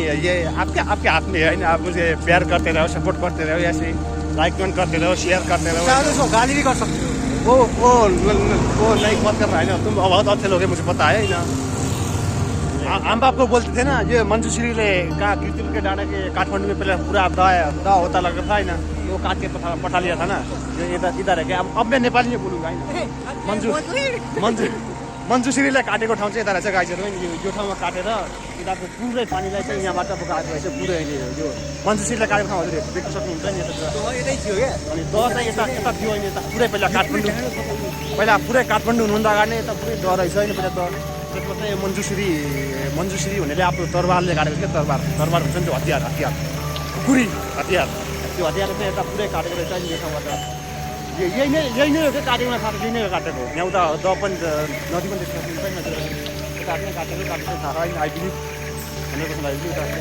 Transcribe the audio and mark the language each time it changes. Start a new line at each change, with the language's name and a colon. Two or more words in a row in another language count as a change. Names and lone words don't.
Hindi: ये आपके हाथ में है ना आप मुझे प्यार करते रहो सपोर्ट करते रहो ऐसे
English: like comment
Hindi: करते रहो शेयर करते रहो गाली भी कर सकते हो वो लाइक मत कर रहा है ना तुम बहुत अच्छे लोग हैं मुझे पता है ना हम आपको बोलते थे ना ये मंजूश्री ले कहा कीर्तिपुर के डांडा के काठमांडू में पहले पूरा दा होता लगा था ना वो काट के पठा लिया था ना इधर है क्या अब मैं नेपाली में बोलूँगा
Nepali: मन्जुश्रीलाई काटेको ठाउँ चाहिँ यता रहेछ गाइजहरू यो ठाउँमा काटेर यताको पुरै पानीलाई चाहिँ यहाँबाट बोकाएको रहेछ पुरै यो मन्जुश्रीलाई काटेको ठाउँ हजुर देख्न सक्नुहुन्छ नि यतै थियो क्या अनि दह चाहिँ यता थियो अहिले यता पुरै पहिला पुरै काठमाडौँ हुनुभन्दा अगाडि नै यता पुरै दह रहेछ होइन पहिला त त्यसको चाहिँ मन्जुश्री भनेर आफ्नो तरबारले काटेको क्या तरबार हुन्छ नि त्यो हतियार खुकुरी हतियार त्यो हतियार चाहिँ यता पुरै काटेको रहेछ नि यो ठाउँबाट यही नै हो क्या काटेकोमा साथै यही नै हो काटेको यहाँ उता दह पनि नदी पनि देख्न सक्नुहुन्छ यता पनि काटेको थाहा होइन
English: I believe
Nepali: 100%
English: I believe